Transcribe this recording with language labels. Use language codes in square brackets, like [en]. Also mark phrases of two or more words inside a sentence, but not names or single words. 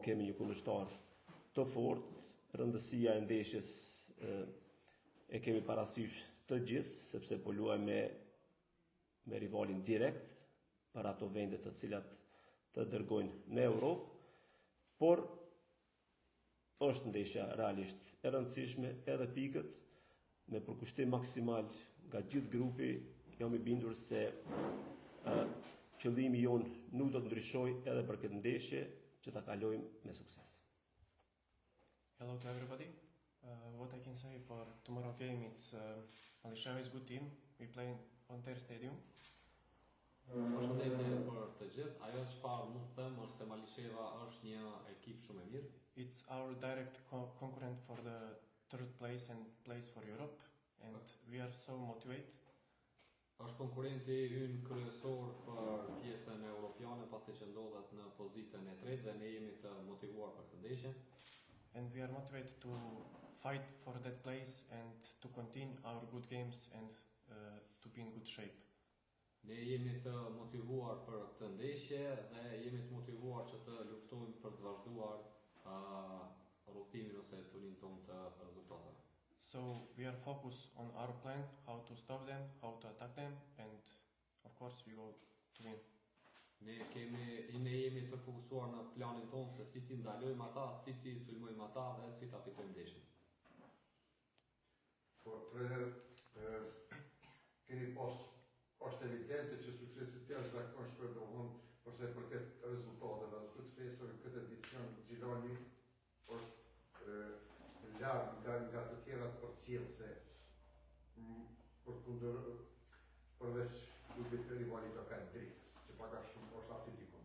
[sq] kemi një kundërshtar të fortë, rëndësia e ndeshjes e kemi parasysh të gjithë, sepse po luajmë me rivalin direkt për ato vende të cilat të dërgojnë në Europë, por është ndeshja realisht e rëndësishme, edhe pikët me përkushtim maksimal nga gjithë grupi. Jam i bindur se qëllimi jon nuk do të ndryshojë edhe për këtë ndeshje, që ta kalojmë me sukses. [en] Hello to everybody. What I can say for tomorrow game, it's Malisheva is good team. We play on their stadium. [sq] Përshëndetje për të gjithë. Ajo çfarë mund të them është se Malisheva është një ekip shumë e mirë. [en] It's our direct concurrent for the third place and place for Europe, and we are so motivated. [sq] Është konkurrenti ynë kryesor për pjesën europiane, pasi që ndodhet në pozitën e tretë dhe ne jemi të motivuar për këtë ndeshje. [en] And we are motivated to fight for that place and to continue our good games and to be in good shape. [sq] Ne jemi të motivuar për këtë ndeshje dhe jemi të motivuar që të luftojmë për të vazhduar rrugtimin ose ecurinë tonë të rezultateve. [en] So we are focused on our plan, how to stop them, how to attack them, and of course we go to win. [sq] Ne jemi të fokusuar në planin tonë se si ti ndalojmë ata, si ti sulmojmë ata dhe si ta fitojmë ndeshjen. Po trajner, keni pas është evidente që suksesit tjerë zakonisht përdohen përse për këtë rezultateve dhe sukseseve në këtë edicion Gjilani është larg nga të tjerat përcjellse përveç klubit të rivalit të kanë drejtës, që paka shumë është aty dikon.